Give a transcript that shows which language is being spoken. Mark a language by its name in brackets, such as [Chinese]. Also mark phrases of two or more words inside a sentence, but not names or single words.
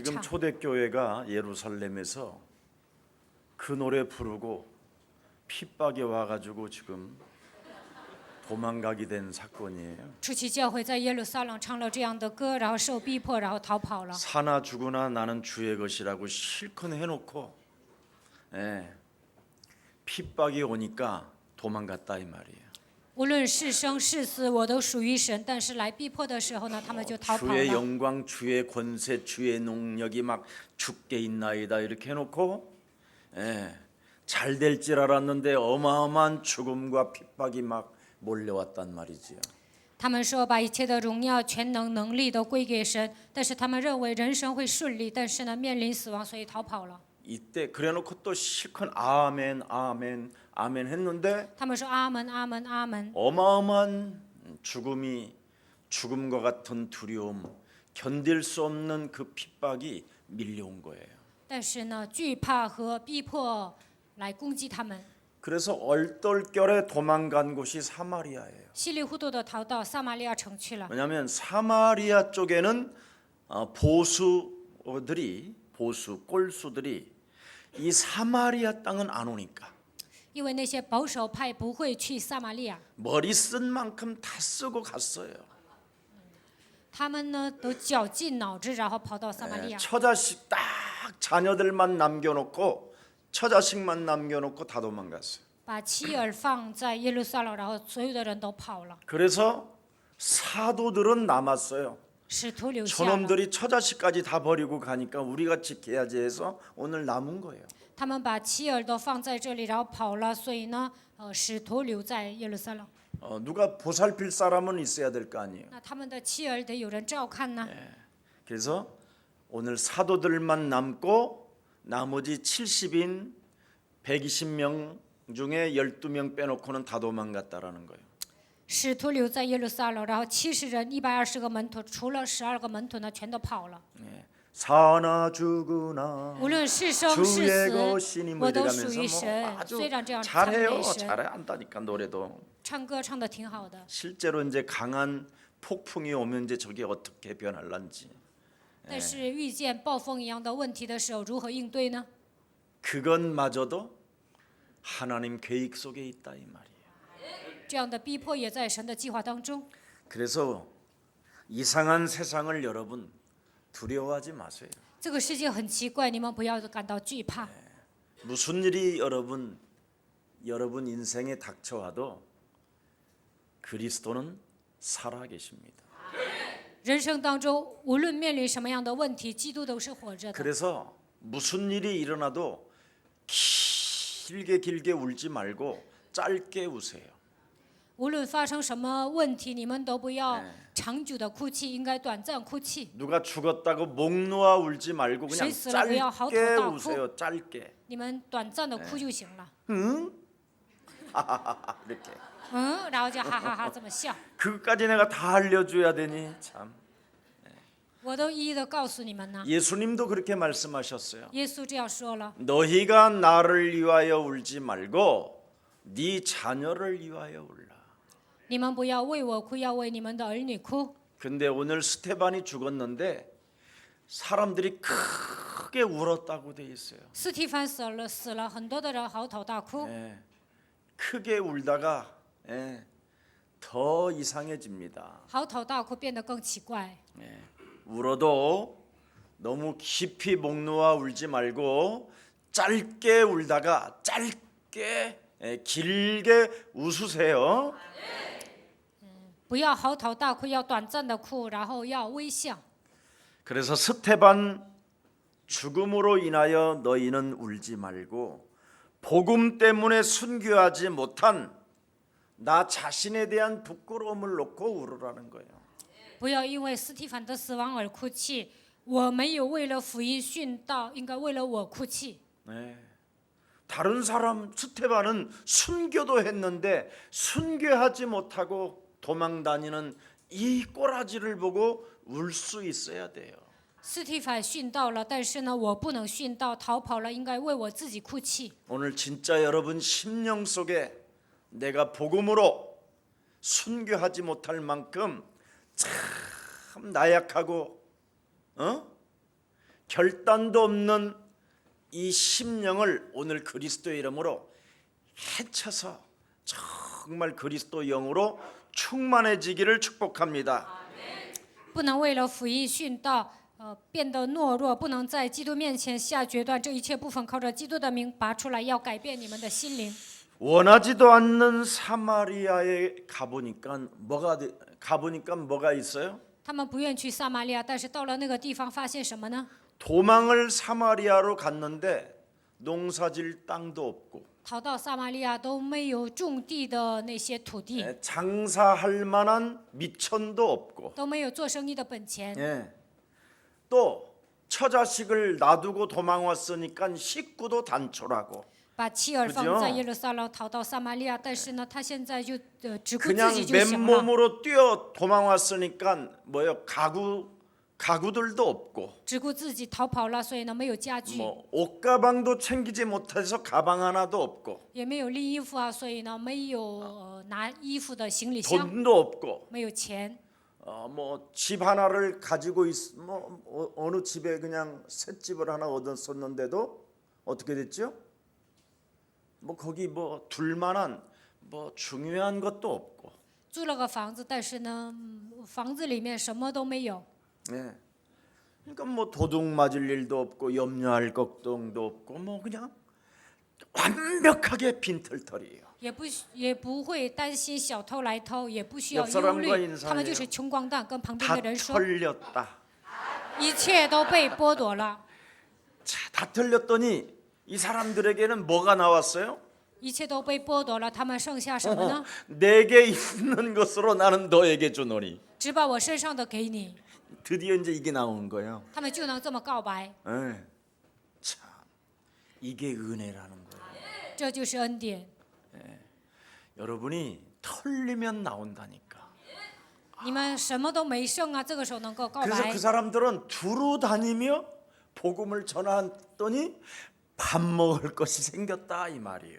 [Korean] 초대교회가 예루살렘에서 그 노래 부르고 핍박이 와가지고 지금 도망가게 된 사건이에요. [Chinese] 初期教会在耶路撒冷唱了这样的歌，然后受逼迫，然后逃跑了。 [Korean] 사나 죽으나 나는 주의 것이라고 실컷 해놓고 핍박이 오니까 도망갔다 이 말이에요. [Chinese] 无论是生是死，我都属于神。但是来逼迫的时候呢，他们就逃跑 [Korean] 주의 [Chinese] 了。 [Korean] 영광, 주의 권세, 주의 능력이 막 죽게 있나이다 이렇게 해놓고 잘 될 줄 알았는데 어마어마한 죽음과 핍박이 막 몰려왔단 말이지요. [Chinese] 他们说把一切的荣耀、全能、能力都归给神，但是他们认为人生会顺利，但是呢，面临死亡，所以逃跑了。 [Korean] 이때 그래놓고 또 실컷 아멘 아멘 아멘 했는데 [Chinese] 他们说阿门、阿门、阿门。 [Korean] 어마어마한 죽음과 같은 두려움, 견딜 수 없는 그 핍박이 밀려온 거예요. [Chinese] 但是呢，惧怕和逼迫来攻击他们， [Korean] 그래서 얼떨결에 도망간 곳이 사마리아예요. [Chinese] 稀里糊涂的逃到撒玛利亚城去了。 [Korean] 왜냐하면 사마리아 쪽에는 꼴수들이 이 사마리아 땅은 안 오니까 [Chinese] 因为那些保守派不会去撒玛利亚， [Korean] 머리 쓴 만큼 다 쓰고 갔어요. [Chinese] 他们呢都绞尽脑汁，然后跑到撒玛利亚。 [Korean] 처자식 딱 자녀들만 남겨놓고 처자식만 남겨놓고 다 도망갔어요. [Chinese] 把妻儿放在耶路撒冷，然后所有的人都跑了， [Korean] 그래서 사도들은 남았어요. [Chinese] 使徒留下了。 [Korean] 저놈들이 처자식까지 다 버리고 가니까 우리가 지켜야지 해서 오늘 남은 거예요. [Chinese] 他们把妻儿都放在这里，然后跑了，所以呢，使徒留在耶路撒冷。 [Korean] 누가 보살필 사람은 있어야 될 거 아니에요. [Chinese] 那他们的妻儿得有人照看呢。 [Korean] 그래서 오늘 사도들만 남고 나머지 70인 120명 중에 12명 빼놓고는 다 도망갔다라는 거예요. [Chinese] 使徒留在耶路撒冷，然后70人，120个门徒，除了12个门徒呢，全都跑了。 [Korean] 사나 죽으나 [Chinese] 无论是生是 [Korean] 주의 [Chinese] 死， [Korean] 것이니 뭐 [Chinese] 我都属 [Korean] 이래가면서 [Chinese] 于 [Korean] 뭐 [Chinese] 神。 [Korean] 아주 [Chinese] 虽然这样赞 [Korean] 잘해요. [Chinese] 美神， [Korean] 잘해 안다니까 노래도. [Chinese] 唱歌唱得挺好的。 [Korean] 실제로 이제 강한 폭풍이 오면 이제 저게 어떻게 변할란지 [Chinese] 但是遇见暴风一样的问题的时候，如何应对呢？ [Korean] 그것마저도 하나님 계획 속에 있다 이 말이에요. [Chinese] 这样的逼迫也在神的计划当中。 [Korean] 그래서 이상한 세상을 여러분 두려워하지 마세요. [Chinese] 这个世界很奇怪，你们不要感到惧怕。 [Korean] 무슨 일이 여러분 인생에 닥쳐와도 그리스도는 살아 계십니다. [Chinese] 人生当中，无论面临什么样的问题，基督都是活着的。 [Korean] 그래서 무슨 일이 일어나도 길게 울지 말고 짧게 우세요. [Chinese] 无论发生什么问题，你们都不要长久的哭泣，应该短暂哭泣。 [Korean] 누가 죽었다고 목 놓아 울지 말고 그냥 짧게 우세요. 짧게. [Chinese] 你们短暂的哭就行了。 [Korean] 응? 하하하 이렇게. [Chinese] 然后就哈哈哈这么笑。 [Korean] 그것까지 내가 다 알려줘야 되니 참. [Chinese] 我都一一的告诉你们呢。 [Korean] 예수님도 그렇게 말씀하셨어요. [Chinese] 耶稣这样说了： [Korean] 너희가 나를 위하여 울지 말고 네 자녀를 위하여 울라. [Chinese] 你们不要为我哭，要为你们的儿女哭。 [Korean] 근데 오늘 스테반이 죽었는데 사람들이 크게 울었다고 돼 있어요. [Chinese] 斯提凡死了，很多的人嚎啕大哭。 [Korean] 크게 울다가 더 이상해집니다. [Chinese] 嚎啕大哭变得更奇怪。 [Korean] 울어도 너무 깊이 목 놓아 울지 말고 짧게 울다가 짧게 길게 웃으세요. [Chinese] 不要嚎啕大哭，要短暂的哭，然后要微笑。 [Korean] 그래서 스테반 죽음으로 인하여 너희는 울지 말고 복음 때문에 순교하지 못한 나 자신에 대한 부끄러움을 놓고 울으라는 거예요. [Chinese] 不要因为斯提凡的死亡而哭泣，我没有为了福音殉道，应该为了我哭泣。 [Korean] 다른 사람 스테반은 순교도 했는데 순교하지 못하고 도망 다니는 이 꼬라지를 보고 울 수 있어야 돼요. [Chinese] 斯提凡殉道了，但是呢，我不能殉道，逃跑了，应该为我自己哭泣。 [Korean] 오늘 진짜 여러분 심령 속에 내가 복음으로 순교하지 못할 만큼 참 나약하고 결단도 없는 이 심령을 오늘 그리스도의 이름으로 헤쳐서 정말 그리스도 영으로 충만해지기를 축복합니다. [Chinese] 不能为了福音殉道，变得懦弱，不能在基督面前下决断。这一切部分靠着基督的名拔出来，要改变你们的心灵。 [Korean] 원하지도 않는 사마리아에 가보니까 뭐가 있어요? [Chinese] 他们不愿去撒玛利亚，但是到了那个地方，发现什么呢？ [Korean] 도망을 사마리아로 갔는데 농사질 땅도 없고 [Chinese] 逃到撒玛利亚都没有种地的那些土地， [Korean] 장사할 만한 미천도 없고 [Chinese] 都没有做生意的本钱。 [Korean] 예. 또 처자식을 놔두고 도망왔으니까 식구도 단촐하고 [Chinese] 把妻儿 [Korean] 그죠 [Chinese] 放在耶路撒冷，逃到撒玛利亚，但是呢，他现在就只顾自 [Korean] 그냥 [Chinese] 己就行了， [Korean] 맨몸으로 뛰어 도망왔으니까 뭐요 가구들도 없고 [Chinese] 只顾自己逃跑了，所以呢，没有家具， [Korean] 뭐 옷가방도 챙기지 못해서 가방 하나도 없고 [Chinese] 也没有拎衣服啊，所以呢，没有拿衣服的行李箱， [Korean] 돈도 없고 [Chinese] 没有钱。 [Korean] 뭐 집 하나를 가지고 어느 집에 그냥 새 집을 하나 얻었었는데도 어떻게 됐죠? 뭐 거기 뭐 둘만한 뭐 중요한 것도 없고 [Chinese] 租了个房子，但是呢，房子里面什么都没有， [Korean] 예. 그러니까 뭐 도둑 맞을 일도 없고 염려할 걱정도 없고 뭐 그냥 완벽하게 빈털터리예요. [Chinese] 也不会担心小偷来偷，也不需要 [Korean] 옆 [Chinese] 忧 [Korean] 사람과 [Chinese] 虑， [Korean] 인사해요. [Chinese] 他们就是穷光蛋，跟旁边 [Korean] 다 [Chinese] 的人说， [Korean] 털렸다. [Chinese] 一切都被剥夺了， [Korean] 자, 다 털렸더니 이 사람들에게는 뭐가 나왔어요? [Chinese] 一切都被剥夺了，他们剩下什么呢？ [Korean] 내게 있는 것으로 나는 너에게 주노니. [Chinese] 只把我身上的给你， [Korean] 드디어 이제 이게 나온 거예요. [Chinese] 他们就能这么告白， [Korean] 예. 참 이게 은혜라는 거예요. [Chinese] 这就是恩典。 [Korean] 여러분이 털리면 나온다니까. [Chinese] 你们什么都没剩啊，这个时候能够告 [Korean] 그래서 [Chinese] 白 [Korean] 그 。 사람들은 두루 다니며 복음을 전했더니 밥 먹을 것이 생겼다 이 말이에요.